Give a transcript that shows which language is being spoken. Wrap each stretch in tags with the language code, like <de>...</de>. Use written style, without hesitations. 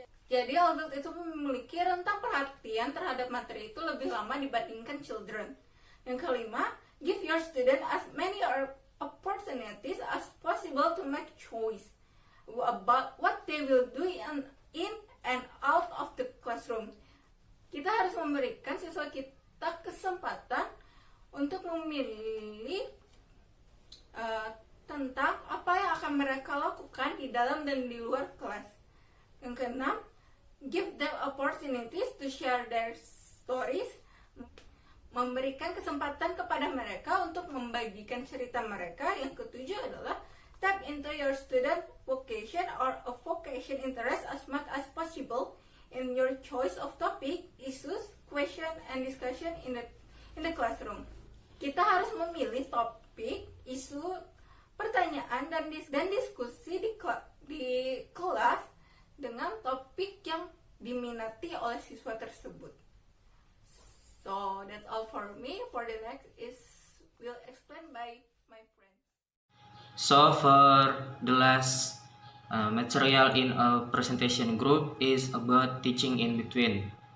<id>Jadi adult itu memiliki rentang perhatian terhadap materi itu lebih lama dibandingkan children. Yang kelima,</id> <en>give your student as many opportunities as possible to make choice about what they will do in and out of the classroom.</en> <id>Kita harus memberikan siswa kita kesempatan untuk memilih tentang apa yang akan mereka lakukan di dalam dan di luar kelas. Yang keenam,</id> <en>give them opportunities to share their stories.</en> <id>Memberikan kesempatan kepada mereka untuk membagikan cerita mereka. Yang ketujuh adalah</id> <en>tap into your student vocation or a vocation interest as much as possible in your choice of topic, issues, question, and discussion in the classroom.</en> <id>Kita harus memilih topik, isu, pertanyaan, dan diskusi di kelas dengan topik yang diminati oleh siswa tersebut.</id> <en>So that's all for me. For the next will explain by my friend. So for the last material in a presentation group is about teaching in between.</en>